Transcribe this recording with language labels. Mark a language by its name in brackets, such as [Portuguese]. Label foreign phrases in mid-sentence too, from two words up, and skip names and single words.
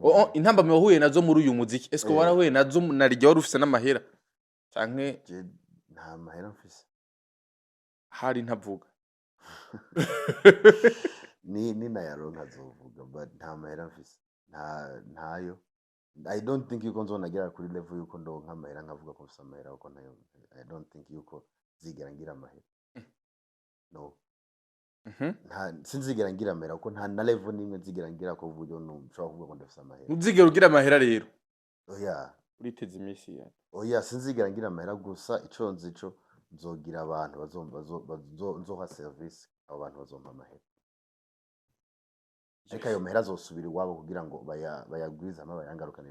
[Rundi] intambamyi wahuye nazo muri uyu muziki esko warahuye nazo narijya wari ufise n'amahera canke nta mahera mfise hari ntavuga ni nayaronka zovuga but nta mahera mfise ntayo [English] I don't think [Rundi] yuko nzonagera kuri level yuko ndonka amahera nkavuga ko mfise amahera uko nayo [English] I don't think [Rundi] yuko zigera ngira amahera no sinzigera ngira amahera uko nta na level nimwe nzigera ngira ko vuyo nshobora kuvuga ko ndafise amahera uzigera ugira amahera rero uriteze imisi ya sinzigera ngira amahera gusa ico nzico nzogira abantu nzoha service abo bantu bazompa amahera ariko ayo mahera azosubira iwabo kugira ngo bayagwize bayangarukanire